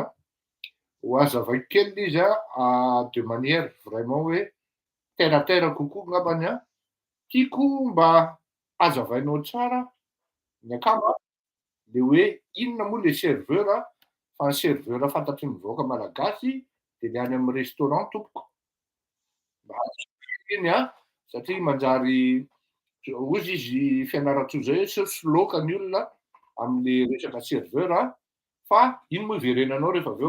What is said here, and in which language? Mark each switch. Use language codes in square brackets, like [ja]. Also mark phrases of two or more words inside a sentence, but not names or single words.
[mg] Ho azavaiko kely izy [fr] de manière vraiment [mg] hoe [fr] terre à terre [mg] kokoa angambany a. Tiako mba hazavainao tsara ny akamo le hoe inona moa le serveur fa ny serveur fantatry ny vahoaka malagasy de ny any amin'ny restaurant tompoko. Mba azoko iny satria manjary ozy izy fianaran-tsoa zay hoe saosy laoka ny olona am'le resaka serveur fa iny moa iverenanao rehefa avy eo.